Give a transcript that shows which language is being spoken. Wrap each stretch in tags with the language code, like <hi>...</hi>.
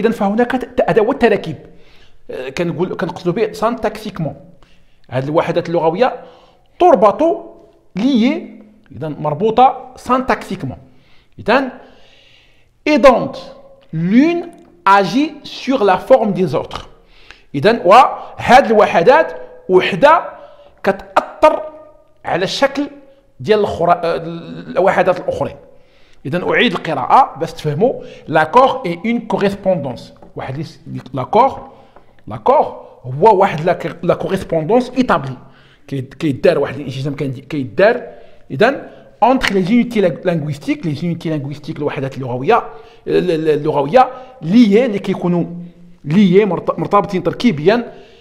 <ar>إذن فهناك هذا هو التراكيب. كنقصدوا به سانتاكسيكمون. هذه الوحدات اللغوية تربط ليي، إذا مربوطة سانتاكسيكمون.</ar> <fr>إذن et donc l'une agit sur la forme des autres.</fr> <ar>إذن وهذه الوحدات وحدة كتأثر على الشكل ديال الوحدات الأخرى. إذا أعيد القراءة باش تفهموا.</ar> <fr>l'accord est une correspondance.</fr> <ar>l'accord هو واحد</ar> <fr>لا correspondance établie</fr> <ar>كيدار واحد الانسجام كيدار. إذا</ar> <fr>entre les unités linguistiques</fr> <ar>الوحدات اللغوية liées اللي كيكونوا liées مرتبطين تركيبيا.</ar>